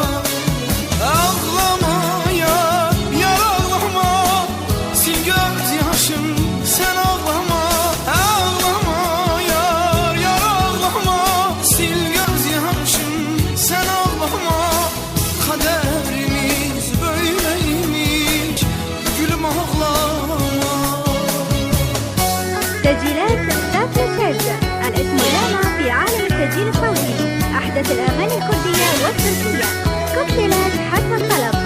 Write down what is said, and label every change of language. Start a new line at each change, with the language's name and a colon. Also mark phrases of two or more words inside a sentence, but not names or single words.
Turkish: Ağlama yar, yar ağlama, sil gözyaşın sen ağlama. Ağlama yar, yar ağlama, sil gözyaşın sen ağlama. Kaderimiz böyleymiş, gülüm ağlama.
Arabic: تسجيلات سافر كاجة، الاسم لامع في عالم التسجيل الصوتي. أحدث الأغاني الكردية والتركية كوكتيلات حسب الطلب.